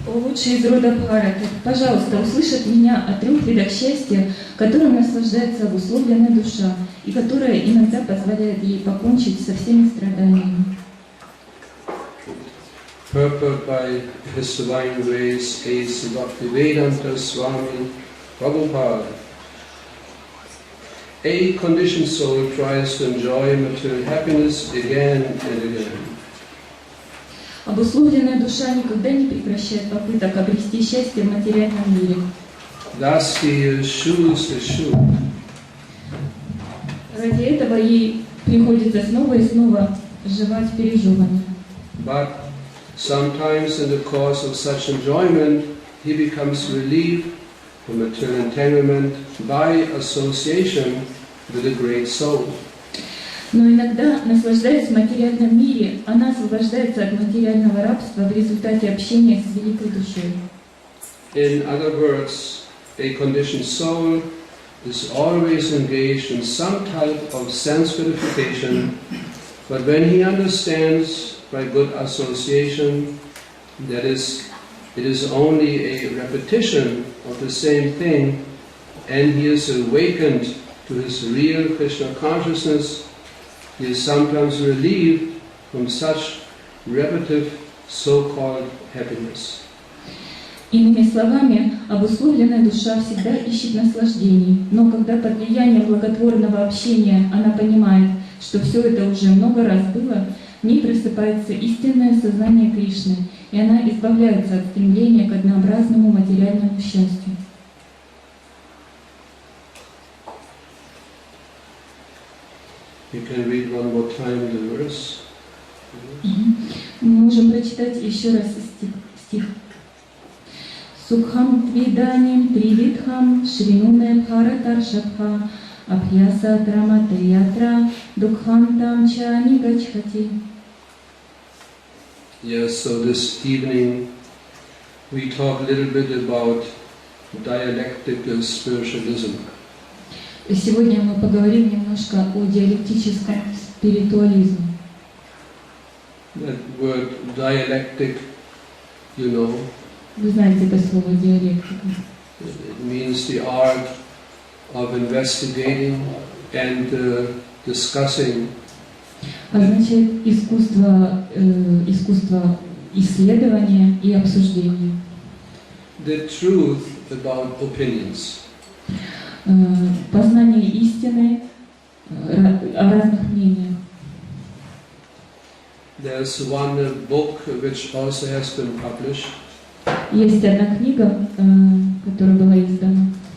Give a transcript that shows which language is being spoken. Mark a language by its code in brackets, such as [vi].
[ru] о лучший из рода Бхараты, пожалуйста, услышь от меня о 3 видах счастья, которым наслаждается обусловленная душа, и которая иногда позволяет ей покончить со всеми страданиями. [en] Purport by His Divine Grace A.C. Bhактивайбхава Свами Prabhupada. A conditioned soul tries to enjoy material happiness again and again. [ru] Обусловленная душа никогда не прекращает попыток обрести счастье в материальном мире. [en] Thus he eschews the shoe. [ru] Ради этого ей приходится снова и снова жевать пережеванное. [en] But sometimes in the course of such enjoyment, he becomes relieved from material entanglement by association with a great soul. [ru] Но иногда, наслаждаясь в материальном мире, она освобождается от материального рабства в результате общения с великой душой. [en] In other words, a conditioned soul is always engaged in some type of sense gratification, but when he understands by good association that it is only a repetition of the same thing, and he is awakened to his real Krishna consciousness, he is sometimes relieved from such repetitive so-called happiness. [ru] Иными словами, обусловленная душа всегда ищет наслаждений, но когда под влиянием благотворного общения она понимает, что все это уже много раз было, в ней просыпается истинное сознание Кришны, и она избавляется от стремления к однообразному материальному счастью. [en] You can read one more time the verse. [ru] Мы можем прочитать еще раз стих. [sa] Сукхам твиданим тривидхам шринуне бхаратаршабха абхьяса трамате ятра дукхам там ча нигачхати. [en] Yes, so this evening we talk a little bit about dialectical spiritualism. [ru] Сегодня мы поговорим немножко о диалектическом спиритуализме. [en] That word dialectic, you know, [ru] Вы знаете это слово диалектика. [en] it means the art of investigating and discussing. [ru] Означает искусство исследования и обсуждения. [en] The truth about opinions. [ru] Познание истины о разных мнениях. [en] There's one book which also has been published. [ru] Есть одна книга, которая была издана,